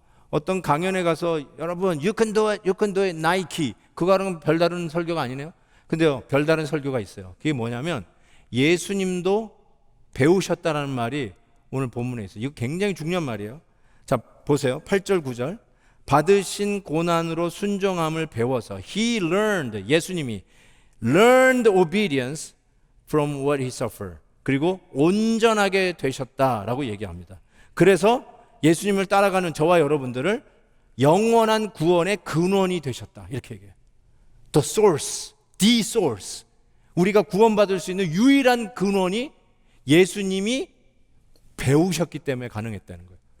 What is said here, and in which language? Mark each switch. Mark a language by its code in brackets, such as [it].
[ko] 어떤 강연에 가서 여러분 [en] you can do it [ko] 나이키 그거랑은 별다른 설교가 아니네요. 근데요, 별다른 설교가 있어요. 그게 뭐냐면 예수님도 배우셨다라는 말이 오늘 본문에 있어요. 이거 굉장히 중요한 말이에요. 자, 보세요. 8절 9절. 받으신 고난으로 순종함을 배워서 [en] He learned, [ko] 예수님이 [en] learned obedience from what he suffered. [ko] 그리고 온전하게 되셨다라고 얘기합니다. 그래서 예수님을 따라가는 저와 여러분들을 영원한 구원의 근원이 되셨다. 이렇게 얘기해요. [en] The source, the source. [ko] 우리가 구원받을 수 있는 유일한 근원이 예수님이 배우셨기 때문에 가능했다는 거예요.